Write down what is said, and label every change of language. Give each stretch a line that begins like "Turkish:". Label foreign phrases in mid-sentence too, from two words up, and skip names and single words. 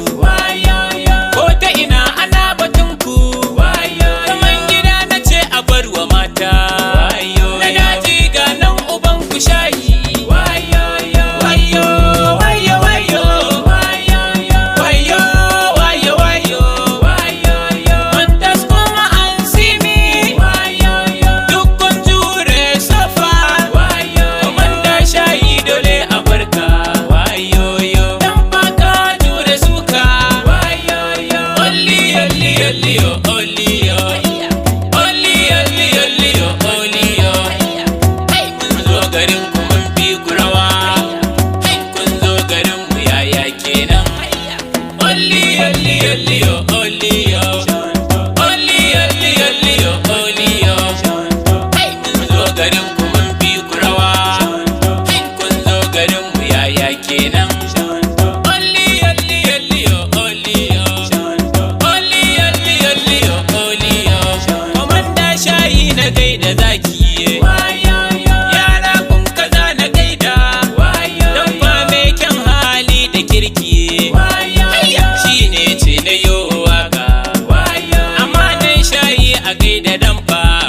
Hausa: Wayo, yo. Ko ta ina ana batun ku. Wayo, yo. Zaman gida na ce a bar wa mata. Wayo, yo. Na daji ga nan uban ku shayi. Wayo, yo. Wayo, wayo, wayo. Wayo, yo. Wayo, wayo, wayo. Wayo, yo.
English: Hunters come and see me.
Hausa: Wayo, yo. Duk kun jure safa. Wayo, yo. Komanda shayi dole a barka. Wayo, yo. Dan fa ka jure suka. Wayo, yo. Oli, oli, oli, yo, oli, yo. Oli, oli, oli, yo, oli, yo. Hey, kun zo garin ku mun fi ku rawa. Hey, kun zo garin mu yaya kenan. Oli, oli, oli, yo, oli, yo. Oli, oli, oli, yo, oli, yo. Hey, kun zo garin ku mun fi ku rawa. Hey, kun zo garin mu yaya kenan. Oli, oli, oli, yo, oli, yo. Oli, oli, oli, yo, oli, yo. Komanda shayi na gaida zaki. Yara kun kaza na gaida. Dan fa mai kyan hali da kirki. Shi ne ce na yo waka. Amma dan shayi a gaida dan fa.